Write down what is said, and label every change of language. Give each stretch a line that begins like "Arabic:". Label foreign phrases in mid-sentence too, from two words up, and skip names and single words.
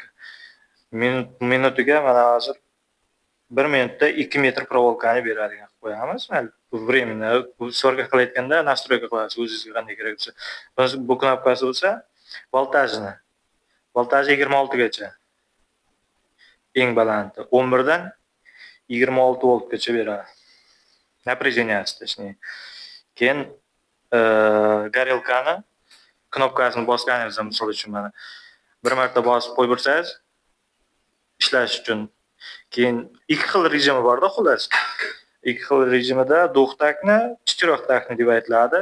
Uzbek: Minutiga mana hozir 1 minutda 2 metr проволокani beradigan qilib qo'yamiz. Mayli, bu временно svorka qilayotganda настройка qilasiz o'zingizga qanday kerak bo'lsa. Bu knopkasi bo'lsa, voltajni. Voltaji 26 gacha. Eng balandi 11 dan 26 voltgacha beradi.
Russian: Напряженияsi точнее.
Uzbek: Keyin garelkani knopkasini bosganingizda, misol uchun mana bir marta bosib qo'yib tursangiz ishlash uchun. Keyin ikki xil rejimi bor-da, xullas. Ikki xil rejimida do'xtakni, chichiroqtakni deb aytiladi.